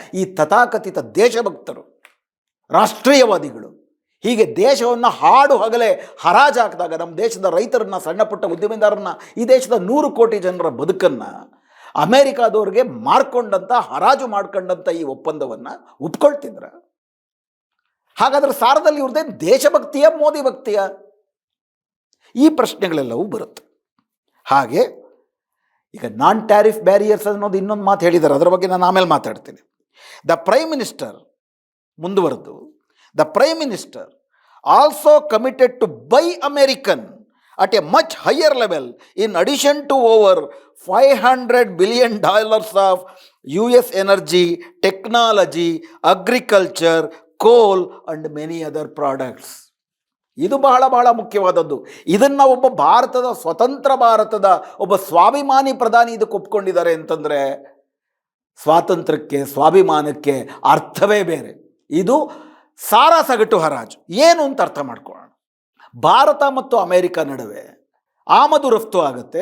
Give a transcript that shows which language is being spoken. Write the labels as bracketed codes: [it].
[kn] ಈ ತಥಾಕಥಿತ ದೇಶಭಕ್ತರು, ರಾಷ್ಟ್ರೀಯವಾದಿಗಳು ಹೀಗೆ ದೇಶವನ್ನು ಹಾಡು ಹಗಲೇ ಹರಾಜು ಹಾಕಿದಾಗ ನಮ್ಮ ದೇಶದ ರೈತರನ್ನ, ಸಣ್ಣ ಪುಟ್ಟ ಉದ್ಯಮಿದಾರರನ್ನ, ಈ ದೇಶದ 100 ಕೋಟಿ ಜನರ ಬದುಕನ್ನು ಅಮೇರಿಕಾದವ್ರಿಗೆ ಮಾರ್ಕೊಂಡಂಥ, ಹರಾಜು ಮಾಡ್ಕೊಂಡಂಥ ಈ ಒಪ್ಪಂದವನ್ನು ಒಪ್ಕೊಳ್ತಿದ್ರ? ಹಾಗಾದ್ರೆ ಸಾರದಲ್ಲಿ ಇವ್ರದ್ದೇ ದೇಶಭಕ್ತಿಯ, ಮೋದಿ ಭಕ್ತಿಯ? ಈ ಪ್ರಶ್ನೆಗಳೆಲ್ಲವೂ ಬರುತ್ತೆ. ಹಾಗೆ ಈಗ ನಾನ್ ಟ್ಯಾರಿಫ್ ಬ್ಯಾರಿಯರ್ಸ್ ಅನ್ನೋದು ಇನ್ನೊಂದು ಮಾತು ಹೇಳಿದ್ದಾರೆ, ಅದರ ಬಗ್ಗೆ ನಾನು ಆಮೇಲೆ ಮಾತಾಡ್ತೀನಿ. [en] the prime minister [kn] ಮುಂದುವರೆದು, [en] The prime minister also committed to buy American at a much higher level in addition to over $500 billion of US energy, technology, agriculture, coal and many other products. [kn] ಇದು ಬಹಳ ಬಹಳ ಮುಖ್ಯವಾದದ್ದು. ಇದನ್ನು ಒಬ್ಬ ಭಾರತದ, ಸ್ವತಂತ್ರ ಭಾರತದ ಒಬ್ಬ ಸ್ವಾಭಿಮಾನಿ ಪ್ರಧಾನಿ ಇದಕ್ಕೆ ಒಪ್ಕೊಂಡಿದ್ದಾರೆ ಅಂತಂದರೆ ಸ್ವಾತಂತ್ರ್ಯಕ್ಕೆ, ಸ್ವಾಭಿಮಾನಕ್ಕೆ ಅರ್ಥವೇ ಬೇರೆ. ಇದು ಸಾರಾ ಸಗಟು ಹರಾಜು. ಏನು ಅಂತ ಅರ್ಥ ಮಾಡ್ಕೊಳ್ಳೋಣ. ಭಾರತ ಮತ್ತು ಅಮೇರಿಕಾ ನಡುವೆ ಆಮದು ರಫ್ತು ಆಗುತ್ತೆ.